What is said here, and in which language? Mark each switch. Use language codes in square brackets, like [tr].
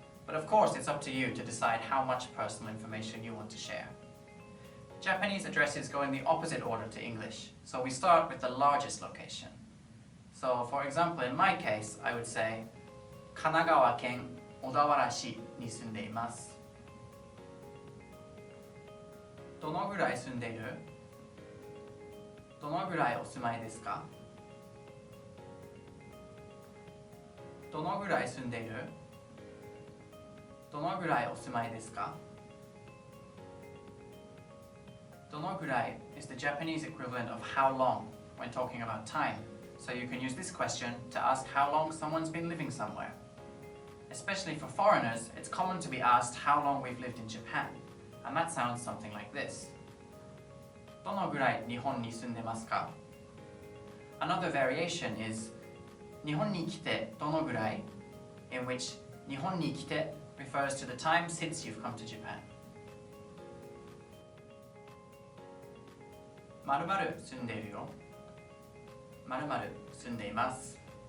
[en] But of course, it's up to you to decide how much personal information you want to share. Japanese addresses go in the opposite order to English, so we start with the largest location. So, for example, in my case, I would say [ja] 神奈川県小田原市に住んでいます。どのぐらい住んでいる？どのぐらいお住まいですか？どのぐらい住んでいる？どのぐらいお住まいですか？ [en] どのぐらい is the Japanese equivalent of how long when talking about time. So you can use this question to ask how long someone's been living somewhere. Especially for foreigners, it's common to be asked how long we've lived in Japan. And that sounds something like this. [ja] どのぐらい日本に住んでますか? [en] Another variation is [ja] 日本に来てどのぐらい [en] in which 日本に来て refers to the time since you've come to Japan. [ja] 〇〇住んでいるよ。〇〇住んでいます。